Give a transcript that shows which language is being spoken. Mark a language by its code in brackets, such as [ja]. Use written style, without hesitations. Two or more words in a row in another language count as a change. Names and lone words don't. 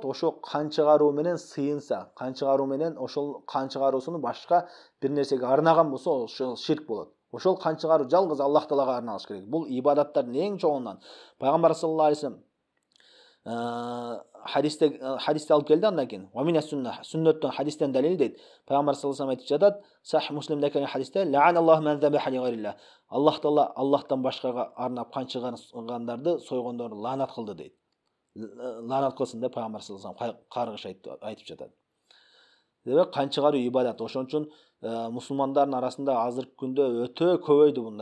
[ky] Ошо кан чыгаруу менен сыйынса, кан чыгаруу менен ошол кан чыгаруусуну башка бир нерсеге арнаган болсо, ошол ширк болот. Ошол кан чыгаруу жалгыз Аллах Таалага арналыш керек. Бул ибадаттардын эң чоңунан. Пайгамбар [ar] صلى الله عليه وسلم [ky] хадисте алып келди андан кийин. [ar] و من [ky] сүннөттөн хадистен далил дейт. Пайгамбар [ar] صلى الله عليه وسلم [ky] айтып жатат, Сахих Муслимде келген хадисте, [ar] لعن الله من ذبح لغير الله. [ky] Аллах Таала Аллахтан башкага арнап кан чыгаргандарды, сойгондорду лаанат кылды дейт. Лаанат кылсын деп Пайгамбар [ar] صلى الله عليه وسلم [ky] каргыш айтып жатат. Демек кан чыгаруу ибадат. Ошон үчүн мусулмандардын арасында азыркы күндө өтө көбөйдү мындай.